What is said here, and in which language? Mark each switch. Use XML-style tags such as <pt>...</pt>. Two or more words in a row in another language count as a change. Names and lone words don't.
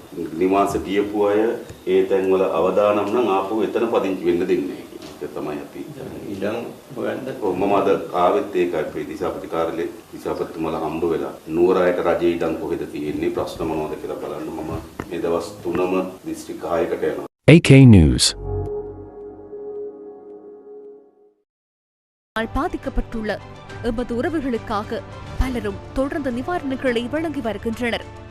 <si>නිවාස ගියපු අය ඒ තැන්වල අවදානම් නම් ආපහු එතන පදිංචි වෙන්න දෙන්නේ නැහැ කියන එක තමයි අපි ඉඩම් හොයන්න කොහොමම අද ආවෙත් ඒකයි ප්‍රතිසාපති කාර්යාලයේ විසාපතිතුමාලා හම්බ වෙලා නුවරයට රජයේ ඉඩම් කොහෙද තියෙන්නේ ප්‍රශ්න මොනවද කියලා බලන්න මම මේ දවස් 3ම දිස්ත්‍රික් 6කට යනවා. AK News.</si> <ta>பாதிக்கப்பட்டுள்ள எமது உறவுகளுக்காக பலரும் தொடர்ந்து நிவாரணங்களை வழங்கி வருகின்றனர்.</ta>